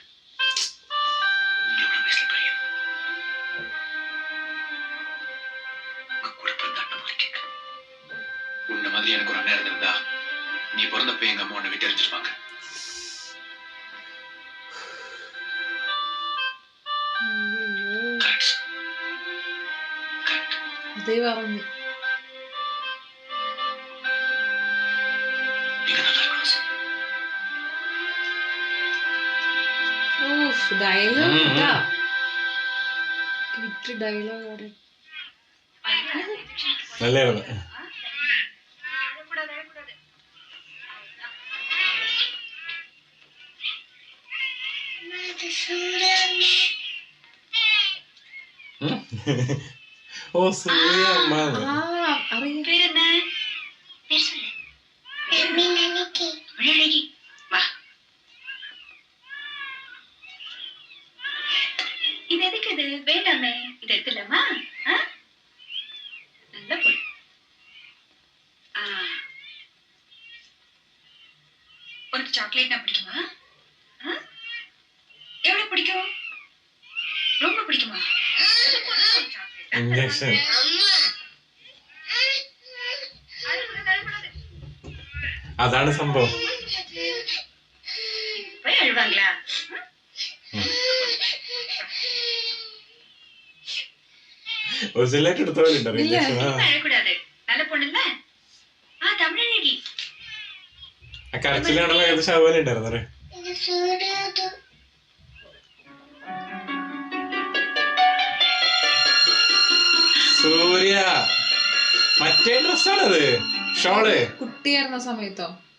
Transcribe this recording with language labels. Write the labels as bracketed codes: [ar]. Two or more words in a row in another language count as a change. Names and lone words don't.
[ta] உங்களோட வயசுல பையன் உங்க கூட பிறந்த அண்ணன் மாதிரி கேட்கிறேன். உன்ன மாதிரி எனக்கு ஒரு அண்ணன் இருந்திருந்தா நீ பிறந்தப்ப எங்க அம்மா உன்னை விட்டு எரிஞ்சிருப்பாங்க. [en] correct sir, correct. [ml] അതേ പറഞ്ഞു. [ta] நீங்க நல்லா இருக்கணும் சார். [ml] ഡയലോഗ് ഇട്ടാ കിറ്റ് ഡയലോഗ് അവിടെ നല്ലായിരുന്നു. ഓ സൂര്യ അമ്മ ആ അറിയാം. [ta] பேர் என்ன? பேர் சொல்லு. அழகி. வா. இது எதுக்கு இது? வேண்டாமே. இது எடுத்துலாமா? நல்ல பொண்ணு. உனக்கு சாக்லேட்னா பிடிக்குமா? எவ்வளவு பிடிக்கும்? ரொம்ப பிடிக்குமா? [ml] ഇഞ്ചക്ഷൻ. അതാണ് സംഭവം. [ta] போய் அழுவாங்களா? [ml] ഒറിജിനലായിട്ട് എടുത്ത പോലെ ഉണ്ടോ ഇഞ്ചക്ഷൻ? [ta] அழக்கூடாது. நல்ல பொண்ணுல்ல? தமிழழகி. [ml] ആ കരച്ചിലാണല്ലോ ഏകദേശം അതുപോലെ ഉണ്ടായിരുന്നേ. സൂര്യ മറ്റേ ഡ്രസ്സാണത്, ഷോള്. കുട്ടിയായിരുന്ന സമയത്തോ?